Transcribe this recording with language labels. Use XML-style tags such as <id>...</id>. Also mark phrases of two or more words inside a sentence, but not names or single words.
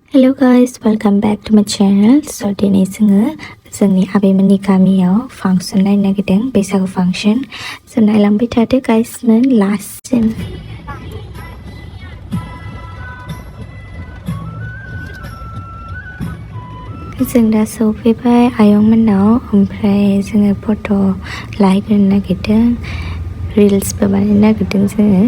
<en>Hello guys, welcome back to my channel. So today</en> <brx>जोंनि आबैमोननि गामियाव फांसन नायनो नागिरदों बैसागु फांसन। जों नायलांबाय थादो गाइसमोन लास्टसिम। जों दा सौफैबाय आयंमोननाव, ओमफ्राय जोङो फट' लाहैग्रोनो नागिरदों, रिल्सबो बानायनो नागिरदों जोङो।</brx>